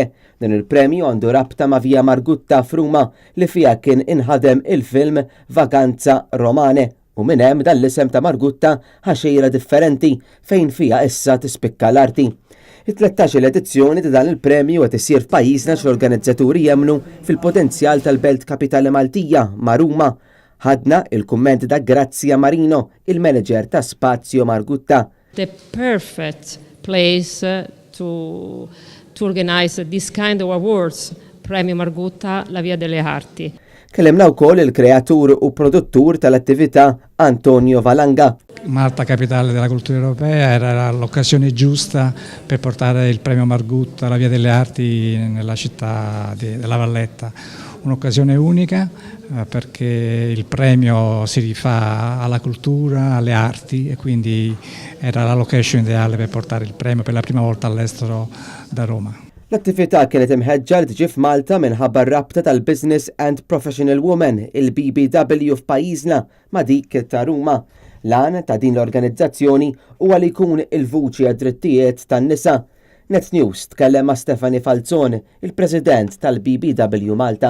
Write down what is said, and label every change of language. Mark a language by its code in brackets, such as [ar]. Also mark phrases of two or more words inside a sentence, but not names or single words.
[mt] Dan il-premju għandu rabta ma' Via Margutta f'Ruma li fiha kien inħadem il-film Vaganza Romane u minn hemm dan l-isem ta' Margutta ħaxejra differenti fejn fiha issa tispikka l-arti. Il-13 edizzjoni ta' dan il-premju qed isir f'pajjiżna x'organizzaturi jemmnu fil-potenzjal tal-Belt Kapitali Maltija ma' Ruma. Ħadna il-kumment da' Grazia Marino, il-manager ta' Spazio Margutta. [en] The perfect place to organize this kind of awards, [it] Premio Margutta, la Via delle Arti. [mt] Kellimna wkoll il-kreatur u produttur tal-attività Antonio Valanga. [it] Malta, capitale della cultura europea, era l'occasione giusta per portare il Premio Margutta, la Via delle Arti, nella città della Valletta. Un'occasione unica perché il premio si rifà alla cultura, alle arti e quindi era la location ideale per portare il premio per la prima volta all'estero da Roma. [mt] L-attività kienet imħeġġa li tiġi f'Malta minħabba r-rabta tal-Business and Professional Women, il-BBW f'pajjiżna ma' dik ta' Ruma. L-għan ta' din l-organizzazzjoni huwa li jkun il-vuċi għad-drittijiet tan-nisa. Net News tkellem ma' Stefani Falzon, il-President tal-BBW Malta.